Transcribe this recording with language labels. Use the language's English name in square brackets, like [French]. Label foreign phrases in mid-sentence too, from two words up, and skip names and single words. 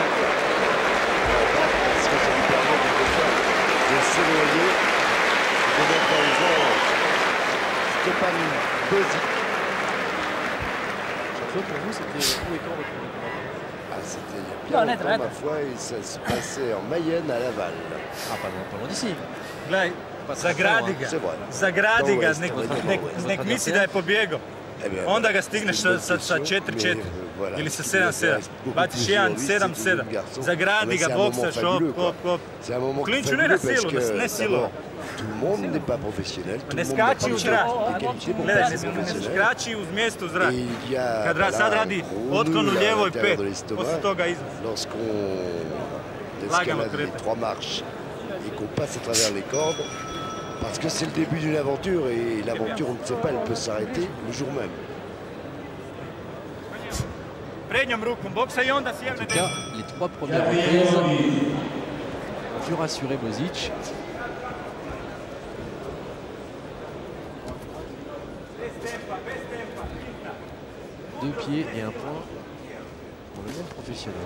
[French] Parce que ça lui permet de s'éloigner. De mettre dans le genre Stépan Bozic. Jean-Claude, pour vous, c'était où et quand votre premier combat? Ah, c'était il y a bien longtemps, ma foi, et ça se passait en Mayenne à Laval. Ah, pas loin d'ici. [Croatian] Gledaj, zagradi ga, [French] C'est vrai. [Croatian] zagradi ga, Dovoljno. nek misli da je pobjegao. [French] Eh bien, [Croatian] Onda ga stigneš sa 4-4 ili sa 7-7. Baciš 1-7-7. Zagradi ga, boksaš, hop. [French] C'est un moment [Croatian] Klinču ne na silu, ne silu. [French] Tout le monde n'est pas professionnel. Tout [Croatian] Ne [French] le monde n'a pas [Croatian] skači u zrak. [French] des qualités pour [Croatian] Gledaj, [French] être [Croatian] ne [French] professionnel. [Croatian] skači uz mjesto u zrak. [French] Et il y a [Croatian] Kad sad radi otklon u lijevo i pet, posle toga izraz. [French] Lorsqu'on [Croatian] Lagano [French] escalade les [Croatian] krepe. [French] 3 marches et qu'on passe à travers les cordes, parce que c'est le début d'une aventure et l'aventure, on ne sait pas, elle peut s'arrêter le jour même. [Croatian] Prednjom rukom boksa i onda [French] En [Croatian] sjevne [French] tout cas, les 3 premières reprises ont pu rassurer Bozic. Deux pieds et un point pour le monde professionnel.